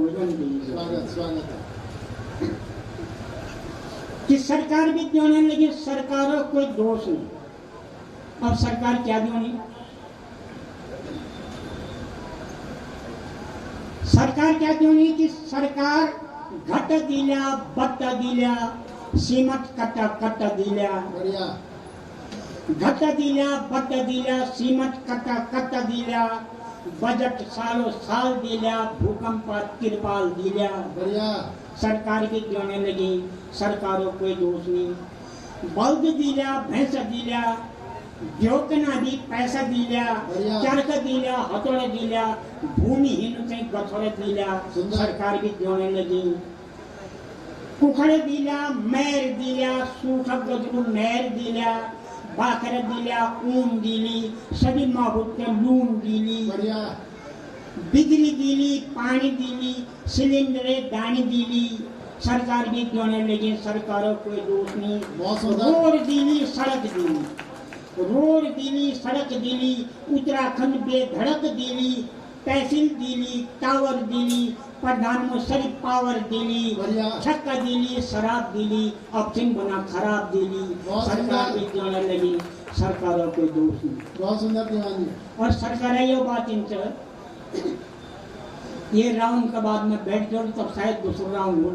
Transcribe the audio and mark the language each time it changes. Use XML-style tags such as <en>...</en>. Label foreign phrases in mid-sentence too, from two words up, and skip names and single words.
<hi>स्वागत स्वागत है। कि सरकार भी देने लगी, सरकारों कोई दोष नहीं।</hi> <gbm>अब सरकार क्या देनी? सरकार क्या देनी कि सरकार घट दिल्या, बट्ट दिल्या, सीमत कट दिल्या।</gbm> <hi>बढ़िया।</hi> <gbm>घट दिल्या, बट्ट दिल्या, सीमत कट दिल्या, बजट सालों साल दिल्या, भूकंप तिरपाल दिल्या।</gbm> <hi>बढ़िया। सरकार की देने लगी, सरकारों कोई दोष नहीं।</hi> <gbm>बल्द दिल्या, भैंस दिल्या, जोकना भी पैसा दिल्या, चरख दिल्या, हथोड़े दिल्या, भूमिहीन से गथोड़े दिल्या।</gbm> <hi>सरकार भी देने लगी।</hi> <gbm>कुखड दिल्या, मैर दिल्या, सूख गजरू मैर दिल्या, भाकर दिल्या, ऊन दिली, सभी माबूत ने लून दिली,</gbm> <hi>बढ़िया</hi> <gbm>बिजली दिली, पानी दिली, सिलेंडरे दानी दिली,</gbm> <hi>सरकार भी देने लगी, सरकारों कोई दोष नहीं। बहुत सुंदर।</hi> <gbm>रोड दिली, सड़क दिली, रोड दिली, सड़क दिली, उत्तराखंड बेधड़क दिली, तहसील दिली, टावर दिली, प्रधानमंत्री पावर दिली,</gbm> <hi>बढ़िया।</hi> <gbm>छक्का दिली, शराब दिली, ऑप्शन बना खराब दिली,</gbm> <hi>बहुत सरकार भी सुंदर। देने लगी, सरकारों कोई दोष नहीं। बहुत सुंदर दीवान जी। और सरकार ये बात इनसे ये राउंड के बाद में बैठ जाऊँ तब शायद दूसरा राउंड बोलूं।</hi>